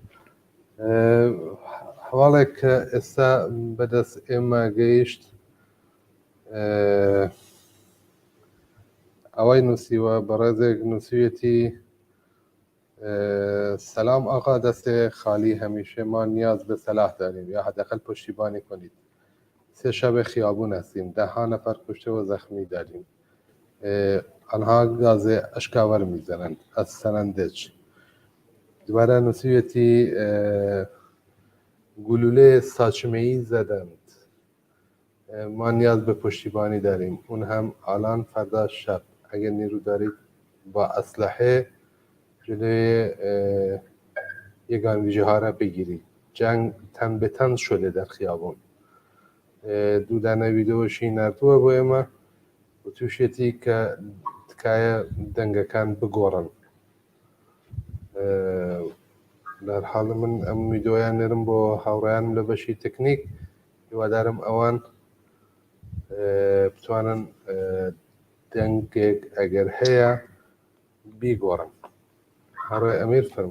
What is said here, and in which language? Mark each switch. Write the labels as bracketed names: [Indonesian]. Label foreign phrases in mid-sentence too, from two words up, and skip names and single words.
[Central Kurdish] هەواڵێک کە ئێستا بەدەست ئێمە گەیشت ئەوەی نووسیوە بەڕێزێک نووسویەتی [Persian] سەلام ئاقا دەستێ خالی هەمیشەمان نیاز بە سەلاح داریم یا حداقل پشتیبانی کنید سه شب خیابون هستیم 10 نفر کشته و زخمی داریم آنها گاز اشکاور میزنند از سنندج [Central Kurdish] دوباره نووسویەتی [Persian] گلوله ساچمه‌ای زدند ما نیاز به پشتیبانی داریم اون هم الان فردا شب اگر نیرو دارید با اسلحه جلوی یگانگیجه ها را بگیرید جنگ تن به تن شده در خیابون [Central Kurdish] دوودانە ڤیدۆشی نردووە بۆ ئێمە و تووشێتی کە تکایە دەنگەکان بگۆڕن لەر حاڵ من ئەم ڤیدۆیان نێرم بۆ هاوڕێیانم لە بەشی تەکنیک هیوادارم ئەوان بتوانن دەنگێک ئەگەر هەیە بیگۆڕن هاوڕێ ئەمیر فەرموو